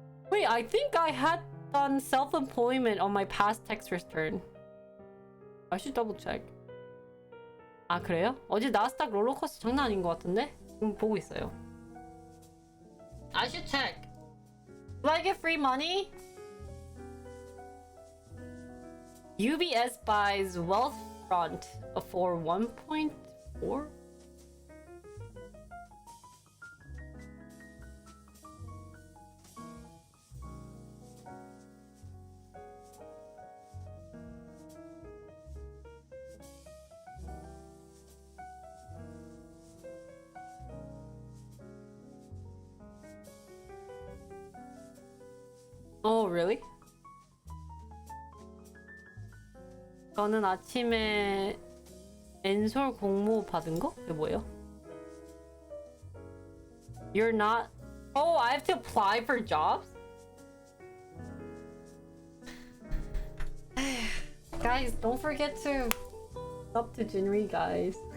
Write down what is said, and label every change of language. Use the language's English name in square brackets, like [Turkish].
[English] Wait, I think I had done self-employment on my past tax return. I should double check. [Korean] 아, 그래요? 어제 나스닥 롤러코스터 장난 아닌 것 같은데? 지금 보고 있어요. [English] I should check. Do I get free money? UBS buys Wealthfront for 1.4? Oh, really? [Korean] 저는 아침에 엔솔 공모 받은 거? 그게 뭐예요? [English] You're not... Oh, I have to apply for jobs? Guys, don't forget to sub to Jinri, guys.